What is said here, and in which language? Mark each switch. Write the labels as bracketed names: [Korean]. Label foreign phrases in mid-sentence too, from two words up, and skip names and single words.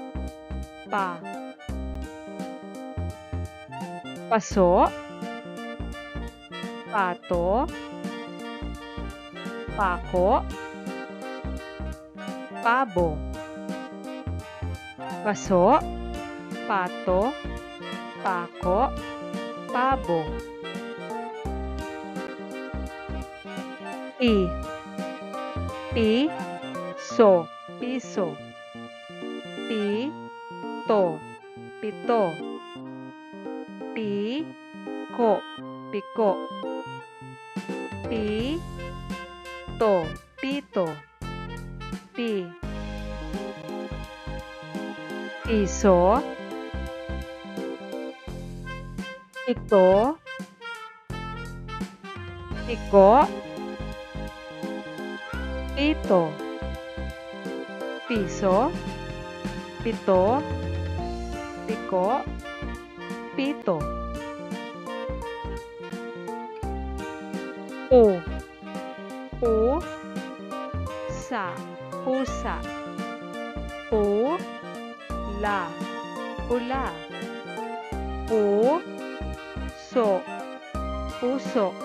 [Filipino] Paso, pato, pako, pabo. Paso, pato, pako, pabo. Piso. Pito. Piko. Pito. Piso. Pito. Piko. Pito. Piso. Pito. Piko. Pito. Pusa. Pula. Puso.